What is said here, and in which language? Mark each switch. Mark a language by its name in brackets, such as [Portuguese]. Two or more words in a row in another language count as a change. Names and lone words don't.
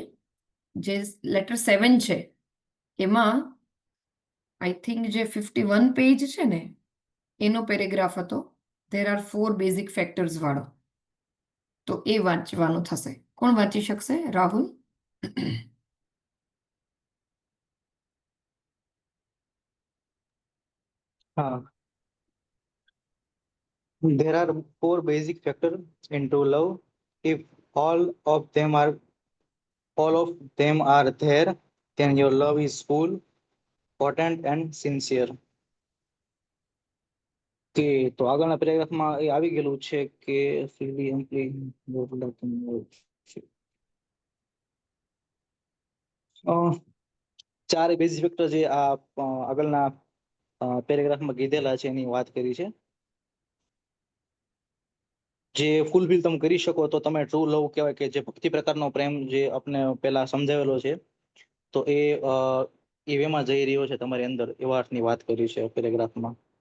[Gujarati] જે લેટર 7 છે એમાં [English] I think [Gujarati] જે 51 પેજ છે ને એનો પેરેગ્રાફ હતો, [English] there are 4 basic factors [Gujarati] વાળો. તો એ વાંચવાનું થશે. કોણ વાંચી શકશે? રાહુલ? હા. [English] There are four basic factors into love. If all of them are there, then your love is full, potent and sincere. [Gujarati] કે તો આગળના પેરેગ્રાફમાં એ આવી ગયેલું છે કે [English] freely amply [Gujarati] ચાર [English] basic factor [Gujarati] જે આ આગળના પેરેગ્રાફમાં કીધેલા છે એની વાત કરી છે. જે ફૂલફિલ તમે કરી શકો તો તમે [English] true love [Gujarati] કહેવાય, કે જે ભક્તિ પ્રકારનો પ્રેમ જે આપણે પહેલા સમજાવેલો છે, તો એ વેમાં જઈ રહ્યો છે તમારી અંદર, એવા અર્થની વાત કરી છે પેરેગ્રાફમાં.